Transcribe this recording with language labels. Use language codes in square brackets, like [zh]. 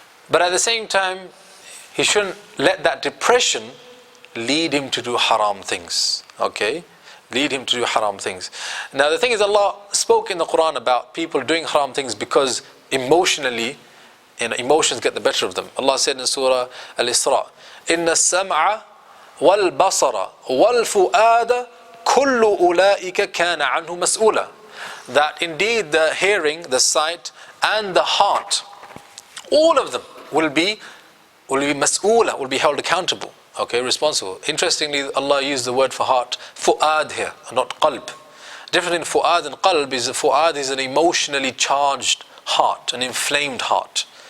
[en] But at the same time, he shouldn't let that depression lead him to do haram things. Okay? Lead him to do haram things. Now the thing is, Allah spoke in the Quran about people doing haram things because emotionally, emotions get the better of them. [ar] Allah said in Surah Al-Isra, إِنَّ السَّمْعَ وَالْبَصَرَ وَالْفُؤَادَ كُلُّ أُولَٰئِكَ كَانَ عَنْهُ مَسْئُولًا. [en] That indeed the hearing, the sight, and the heart, all of them will be mas'oola, will be held accountable, okay, responsible. Interestingly, Allah used the word for heart, fu'ad here, not qalb. Different in fu'ad and qalb is fu'ad is an emotionally charged heart, an inflamed heart.